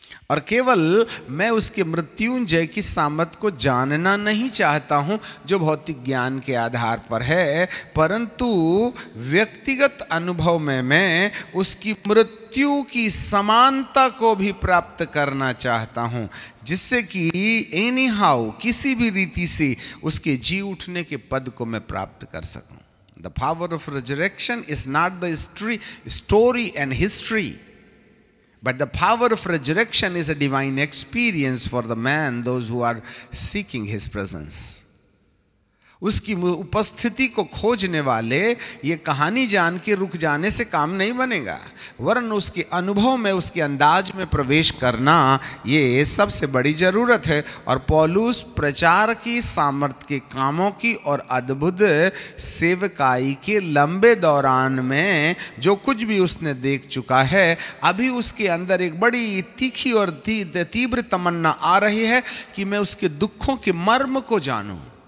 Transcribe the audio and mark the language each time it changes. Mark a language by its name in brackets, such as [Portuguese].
[Hindi] और केवल मैं उसके मृत्युंजय की सामर्थ को जानना नहीं चाहता हूं जो भौतिक ज्ञान के आधार पर है, परंतु व्यक्तिगत अनुभव में मैं उसकी मृत्यु की समानता को भी प्राप्त करना चाहता हूं, जिससे कि [English] anyhow [Hindi] किसी भी रीति से उसके जी उठने के पद को मैं प्राप्त कर सकूं। [English] The power of resurrection is not the story and history, but the power of resurrection is a divine experience for the man, those who are seeking his presence. [Hindi] उसकी उपस्थिति को खोजने वाले ये कहानी जान के रुक जाने से काम नहीं बनेगा, वरन उसके अनुभव में, उसके अंदाज में प्रवेश करना ये सबसे बड़ी ज़रूरत है। और पौलुस प्रचार की सामर्थ्य के कामों की और अद्भुत सेवकाई के लंबे दौरान में जो कुछ भी उसने देख चुका है, अभी उसके अंदर एक बड़ी तीखी और तीव्र तमन्ना आ रही है कि मैं उसके दुखों के मर्म को जानूं।